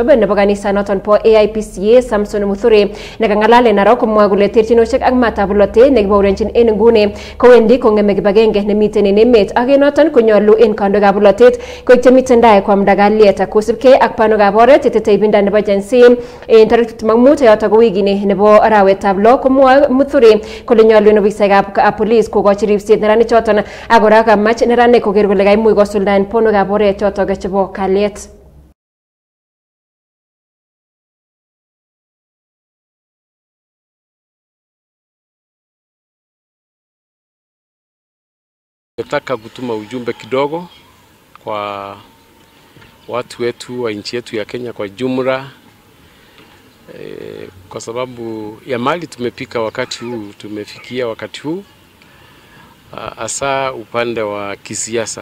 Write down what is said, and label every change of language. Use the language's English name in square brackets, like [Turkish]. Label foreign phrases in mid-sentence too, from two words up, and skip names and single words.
[Kalenjin] nebo kanisanoton po AIPCA Samson Muthuri nekang'alal narok komwoe kole terchinosiek ak maatab bolotet nekibourenchin en nguni kowendi kong'eme kibagenge nemiten en emet ak en noton konyolu en kandoikab bolotet koik chemiten tai koamda kalyet kosubkei ak banwekab oret yetetei ibinda nebo Gen Z en tarik 25 yotok ko wikini nebo arawetab lo komwoe Muthuri kole nyolu en ofisaekab police kokochi ripset neranik choton ak kora kamach neranik koker kole kaimuch kosuldaen bonwekab oret chotok chebo kalyet. [Swahili] Nataka kutuma ujumbe kidogo kwa watu wetu wa nchi yetu ya Kenya kwa jumla, kwa sababu ya mali tumepika wakati huu, tumefikia wakati huu, hasa upande wa kisiasa.